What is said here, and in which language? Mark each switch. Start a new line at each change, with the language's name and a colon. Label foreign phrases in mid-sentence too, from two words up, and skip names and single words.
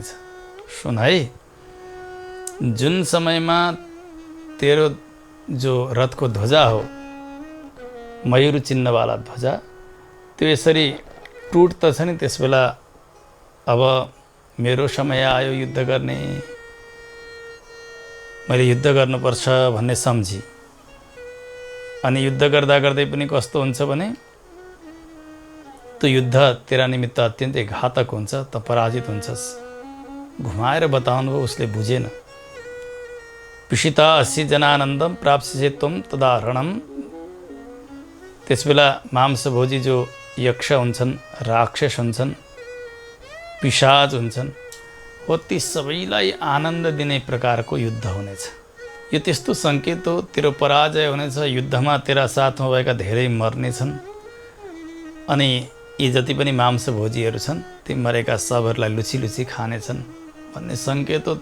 Nepali: सुन है, जुन समयमा तेरो जो रथको ध्वजा हो, मयूर चिन्हवाला ध्वजा, त्यो यसरी टुट्दछ नि, त्यस बेला अब मेरो समय आयो युद्ध गर्ने, मैले युद्ध गर्नुपर्छ भन्ने सम्झी। अनि युद्ध गर्दा गर्दै पनि कस्तो हुन्छ भने त्यो युद्ध तेरा निमित्त अत्यन्तै घातक हुन्छ, त पराजित हुन्छस्। घुमाएर बताउनु भयो, उसले बुझेन।
Sanskrit: पिशिता 80 जनानन्दम प्राप्स्यसे त्वं तदाहरणम।
Nepali: त्यसबेला मांसभोजी जो यक्ष हुन्छन्, राक्षस हुन्छन्, पिशाच हुन्छन्, हो ती सबैलाई आनन्द दिने प्रकारको युद्ध हुनेछ। यो त्यस्तो सङ्केत हो, तेरो पराजय हुनेछ, युद्धमा तेरा साथमा भएका धेरै मर्नेछन्, अनि यी जति पनि मांसभोजीहरू छन् ती मरेका सबहरूलाई लुची लुची खानेछन् भन्ने सङ्केत हो।